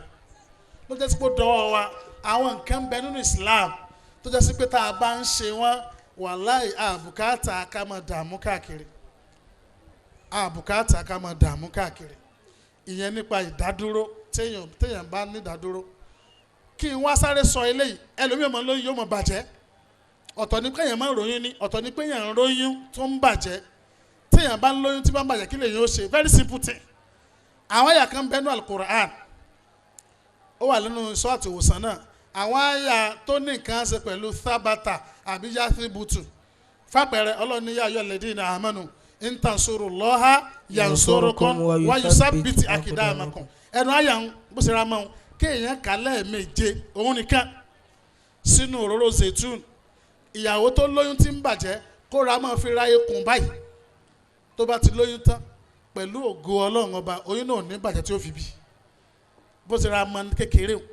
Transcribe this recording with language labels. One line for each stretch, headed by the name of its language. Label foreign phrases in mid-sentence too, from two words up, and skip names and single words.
Yoruba: Ló jẹ́ sí pé dọ́wọ́ wa àwọn nǹkan bẹ nínú Islam tó jẹ́ sí pé tá a bá ń ṣe wọ́n wàláì àbùkátà ká máa dààmú káàkiri, àbùkátà ká máa dààmú káàkiri. Ìyẹn nípa ìdádúró téèyàn bá ní ìdádúró. Kí n wá sáré sọ eléyìí, ẹlòmíràn máa ń lóyún yóò máa bàjẹ́, ọ̀tọ̀ ní pé èèyàn máa ń ròyìn ní, ọ̀tọ̀ ní pé èèyàn ń ròyìn tó ń bàjẹ́. Téèyàn bá ń lóyún tí bá ń bàjẹ́ kí lèyìn ó ṣe?
English: Very simple thing.
Yoruba: Àwọn àyà kan bẹ́ẹ̀ nú Al-Qur'an, ó wà nínú sọ́ọ̀tì ìwòsàn náà, àwọn àyà tó ní nǹkan ṣe pẹ̀lú thabata àbí yathibutu. Fàpẹẹrẹ Ọlọ́run ní
Arabic: يا أيها الذين آمنوا إن تنصروا الله ينصركم ويثبت أقدامكم.
Yoruba: Ẹnu àyà ń bó ṣe ra mọ́ ọ́n kéèyàn kà lẹ́ẹ̀méje òun nìkan sínú òróró zaitun. Ìyàwó tó lóyún tí ń bàjẹ́ kó ra máa fi ra ikùn báyìí, tó bá ti lóyún tán pẹ̀lú ògo Ọlọ́run ọba oyún náà ní bàjẹ́ tí ó fi bí bó ṣe ra mọ́ kékeré o.